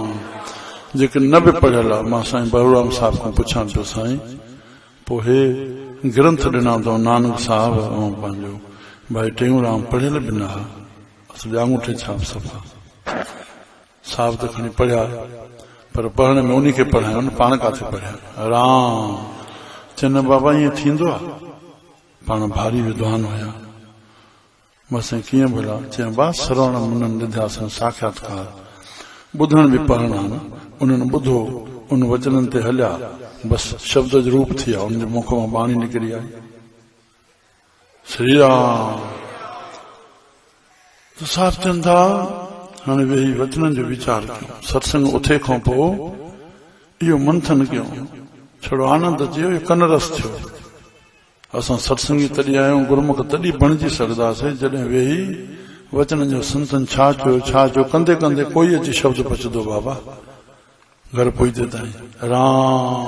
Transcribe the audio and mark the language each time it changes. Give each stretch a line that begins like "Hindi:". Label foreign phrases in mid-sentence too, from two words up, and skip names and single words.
Sindhi: जेके न बि पढ़ियल आहे, मां साईं बरूराम साहिब खां पुछां पियो, साईं पोइ हे ग्रंथ ॾिना अथऊं नानक साहिब ऐं पंहिंजो भाई टेऊंराम, पढ़ियल बि न आहे, असुल आंगूठे छाप सफ़ा। साहिब त खणी पढ़िया, पर पढ़ण में उन खे पढ़ायो न, पाण काथे पढ़िया राम। चन बाबा ईअं थींदो आहे, पाण भारी विद्वान हुया। बस कीअं भला चई बा श्रवण मनन निध्यासन साक्षात्कार, ॿुधण बि पढ़ण आहे न। उन्हनि ॿुधो, उन वचननि ते हलिया, बस शब्द जो रूप थी विया, उनजे मुख मां बाणी निकिरी आई श्री राम। त साहिब चवनि था हाणे वेही वचननि जो वीचार कयूं, सत्संग उथे खां पोइ इहो मंथन कयूं, छड़ो आनंद अची वियो, कन रस थियो। असां सत्संगी तॾहिं आहियूं, गुरमुख तॾहिं बणिजी सघंदासीं जॾहिं वेही वचन जो संतन छा चयो कंदे कंदे कोई अची शब्द पचंदो बाबा घर पहुचे ताईं राम।